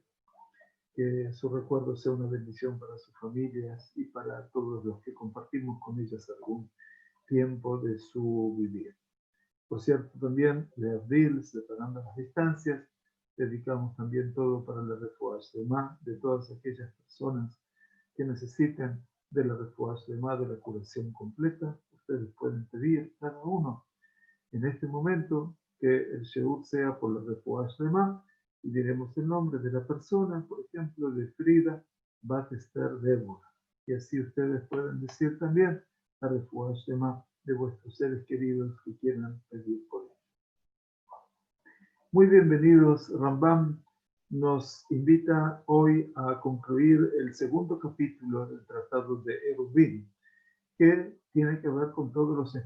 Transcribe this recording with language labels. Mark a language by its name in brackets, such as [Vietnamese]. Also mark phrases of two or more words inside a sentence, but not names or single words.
[Spanish] Que su recuerdo sea una bendición para sus familias y para todos los que compartimos con ellas algún tiempo de su vivir. Por cierto, también de abril, separando las distancias, dedicamos también todo para la [Hebrew] רפואה שלמה [Spanish] de todas aquellas personas que necesiten de la [Hebrew] רפואה שלמה, [Spanish] de la curación completa. Ustedes pueden pedir cada uno en este momento que el sheur sea por la [Hebrew] רפואה שלמה [Spanish] y diremos el nombre de la persona, por ejemplo, de Frida Bat Esther Débora. Y así ustedes pueden decir también la [Hebrew] רפואה שלמה [Spanish] de vuestros seres queridos que quieran pedir por él. Muy bienvenidos. Rambam nos invita hoy a concluir el segundo capítulo del Tratado de Eruvin, que tiene que ver con todos los